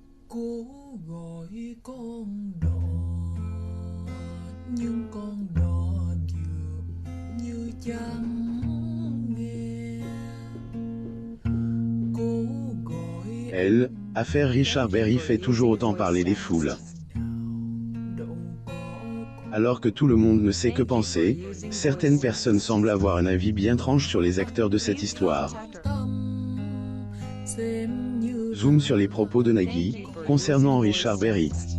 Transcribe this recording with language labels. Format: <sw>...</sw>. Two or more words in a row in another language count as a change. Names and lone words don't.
<vi>Cố gọi con đò nhưng con đò dường như chẳng nghe. Cố gọi</vi> <fr>Elle, affaire Richard Berry fait toujours autant parler les foules. Alors que tout le monde ne sait que penser, certaines personnes semblent avoir un avis bien tranché sur les acteurs de cette histoire. Zoom sur les propos de Nagui, concernant Richard Berry.</fr>